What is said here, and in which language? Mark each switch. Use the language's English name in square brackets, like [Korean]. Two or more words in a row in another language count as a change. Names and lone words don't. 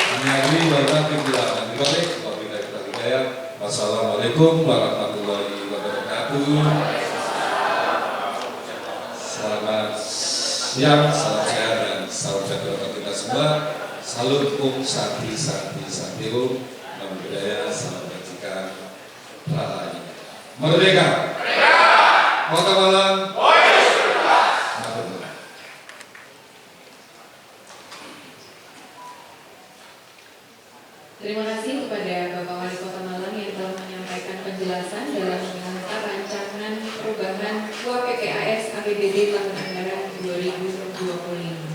[Arabic] والسلام عليكم ورحمة الله وبركاته. [Indonesian] Selamat siang, salam sehat dan salam sejahtera kita semua. Salut Santi Om, [Pali] Namo Buddhaya, [Indonesian] salam kebajikan, Rahayu. Merdeka! Kota Malang! Terima kasih kepada Bapak Wali Kota Malang yang telah menyampaikan penjelasan dalam mengantar rancangan perubahan UAPBS APBD tahun anggaran 2025.